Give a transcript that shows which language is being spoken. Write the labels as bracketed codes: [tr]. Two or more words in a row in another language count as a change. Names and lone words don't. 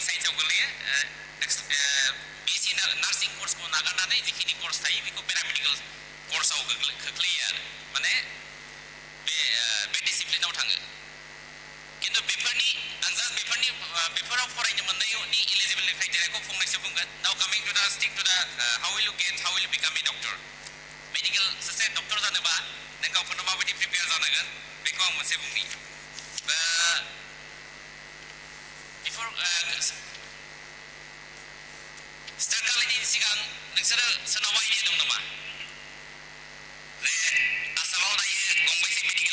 [brx] साइन्सआव गोलैयो [en] BSc nursing course [brx] नागारनानै जिखिनि कर्स थायो बेखौ पेरामेडिकेल कर्सआव खोख्लैयो आरो माने बे डिसिप्लिनाव थाङो खिन्थु बेफोराव फरायनो मोननायनि [en] eligibility criteria [brx] फंनैसो बुंगोन [en] now coming to the stick to the how will you become a doctor medical [brx] सासे डक्टर जानोबा नों गावखौनो माबायदि प्रिपेयार जानांगोन बेखौ आं मोनसे बुंनि स्टार्ट खालामनायनि सिगां नोंसोरो सोरनावबा आइडिया दं नामा जे आसामाव दायो गंबेसे मेडिकेल